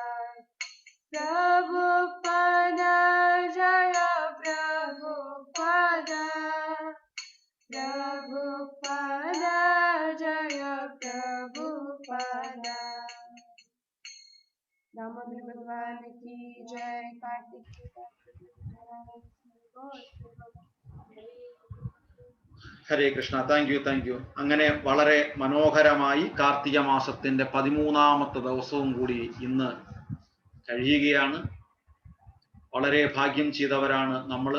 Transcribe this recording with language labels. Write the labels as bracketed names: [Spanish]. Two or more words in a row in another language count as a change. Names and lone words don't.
[Hindi] प्रभुपद जय प्रभुपद प्रभुपद जय प्रभुपद दामोदर भगवान की जय कार्तिक [Malayalam] ഹരേ കൃഷ്ണ. [English] Thank you. [Malayalam] അങ്ങനെ വളരെ മനോഹരമായി കാർത്തിക മാസത്തിന്റെ 13ാമത്തെ ദിവസവും കൂടി ഇന്ന് കഴിയുകയാണ്. വളരെ ഭാഗ്യം ചെയ്തവരാണ് നമ്മൾ.